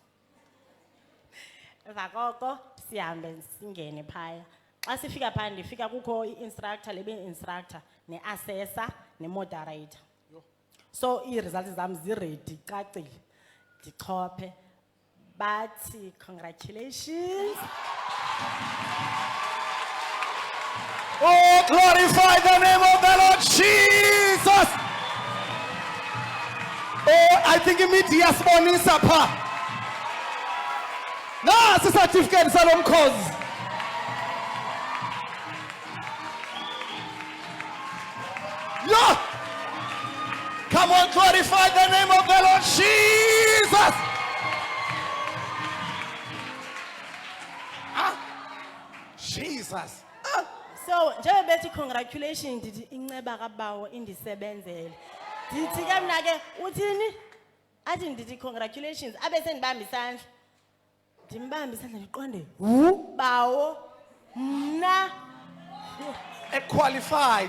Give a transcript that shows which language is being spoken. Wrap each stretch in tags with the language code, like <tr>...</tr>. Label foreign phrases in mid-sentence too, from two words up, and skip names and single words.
<xh>Emva koko sihambe singene phaya. Xa sifika phaya ndifika kukho i-instructor, lebe-instructor ne-assessor ne-moderator. So ii-results zam ziredi cacile, ndichophe. Bathi congratulations.</xh> <en>Oh, glorify the name of the Lord Jesus. Oh, I think media</en> <xh>sibonisa pha. Nasi certificate salomkhozi.</xh> <en>Yeah. Come on, glorify the name of the Lord Jesus. Jesus.</en> <xh>So njengoba bethi congratulations ndithi inceba kabawo indisebenzele. Ndithi ke mna ke uthini? Athi ndithi congratulations abe sendibamba isandla. ndimbambe isandla ndiqonde bawo mna qualified.</xh>